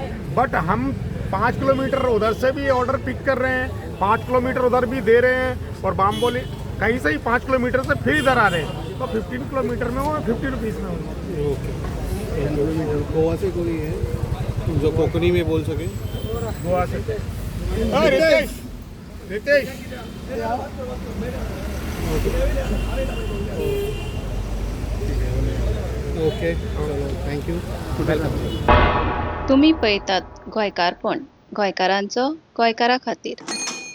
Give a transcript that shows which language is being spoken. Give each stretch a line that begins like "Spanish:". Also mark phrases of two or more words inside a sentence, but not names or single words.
Hindi: बट हम 5 किलोमीटर उधर से भी ऑर्डर पिक कर रहे हैं, 5 किलोमीटर उधर भी दे रहे हैं और बामबोली कहीं से ही 5 किलोमीटर से फिर इधर आ रहे हैं तो 15 किलोमीटर में वो 50 रुपीज़ में होगा। गोवा से कोई है जो कोंकणी में बोल सके? गोवा से रितेश, रितेश ओके, चलो थँक्यू, वेलकम।
Konkani: तुम्ही पळयतात गोंयकारपण, गोंयकारांचो गोंयकारा खातीर.